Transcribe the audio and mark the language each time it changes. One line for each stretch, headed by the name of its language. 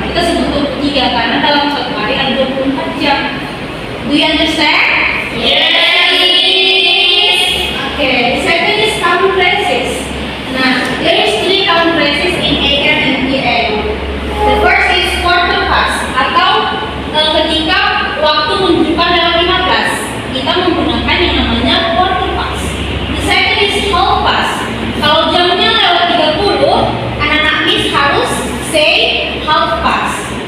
Indonesian: Kita sebut 23 karena dalam satu hari ada 24 jam.
English: Do you understand? Yes. Okay. Second is count phrases. Nah, there is 3 count phrases in AM and PM. The first is quarter past
Indonesian: atau ketika waktu menunjukkan lewat 15, kita menggunakan yang namanya quarter past.
English: The second is half past.
Indonesian: Kalau jamnya lewat 30, anak-anak Miss harus
English: say half past.